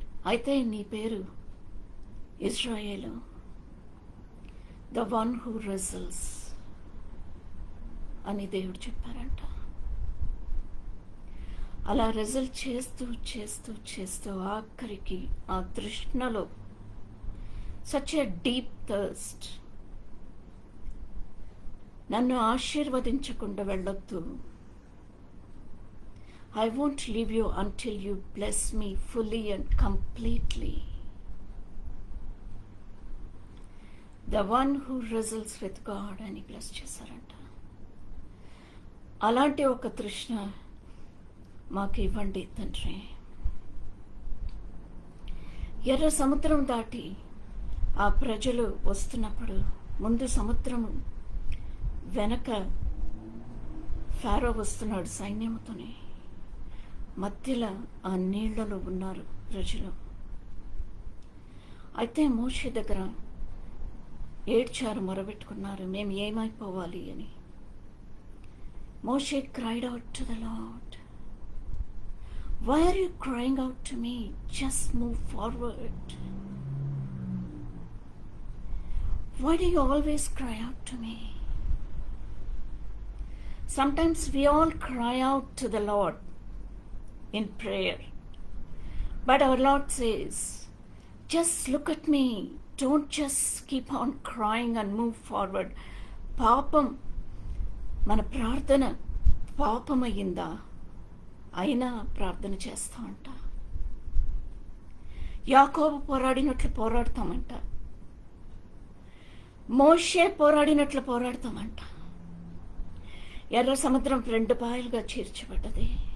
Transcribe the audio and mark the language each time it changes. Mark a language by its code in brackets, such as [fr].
[te] అయితే నీ పేరు ఇజ్రాయేలు, [en] the one who wrestles [te] అని దేవుడు చెప్పారంట. అలా రిజల్ట్ చేస్తూ చేస్తూ చేస్తూ ఆఖరికి ఆ తృష్ణలో [en] Such a deep thirst. [te] నన్ను ఆశీర్వదించకుండా వెళ్ళొద్దు, [en] I won't leave you until you bless me fully and completely. The one who wrestles with God [te] అని బ్లెస్ చేశారంట. అలాంటి ఒక తృష్ణ మాకు ఇవ్వండి తండ్రి. ఎర్ర సముద్రం దాటి ఆ ప్రజలు వస్తున్నప్పుడు ముందు సముద్రము వెనక ఫారో వస్తున్నాడు సైన్యంతోనే. మధ్యలో ఆ నీళ్లలో ఉన్నారు ప్రజలు. అయితే మోషే దగ్గర ఏడ్చారు, మొరబెట్టుకున్నారు, మేము ఏమైపోవాలి అని. [en] మోషే cried out to the Lord, why are you crying out to me? Just move forward. Why do you always cry out to me? Sometimes we all cry out to the Lord in prayer, but our Lord says, just look at me, don't just keep on crying and move forward. [te] పాపం, మన ప్రార్థన పాపమయ్యిందా? అయినా ప్రార్థన చేస్తా ఉంటా. యాకోబు పోరాడినట్లు పోరాడతామంట. మోషే పోరాడినట్లు పోరాడతామంట. ఎర్ర సముద్రం 2 పాయలుగా చీల్చబడ్డది.